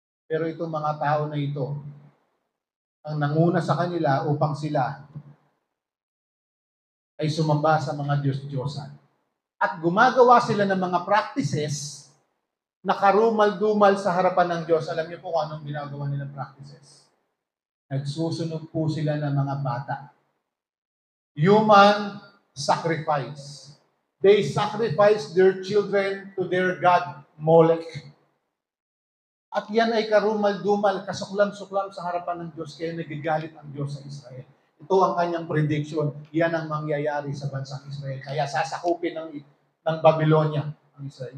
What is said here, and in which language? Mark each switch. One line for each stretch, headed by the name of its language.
Filipino: Pero itong mga tao na ito, ang nanguna sa kanila upang sila ay sumamba sa mga Diyos-Diyosan. At gumagawa sila ng mga practices na karumal-dumal sa harapan ng Diyos. Alam niyo po kung anong ginagawa nilang practices. Nagsusunog po sila ng mga bata.
English: Human sacrifice. They sacrifice their children to their god, Molech.
Filipino: At yan ay karumal-dumal, kasuklam-suklam sa harapan ng Diyos, kaya nagigalit ang Diyos sa Israel. Ito ang kanyang prediction. Yan ang mangyayari sa bansang Israel. Kaya sasakupin ng Babylonia ang Israel.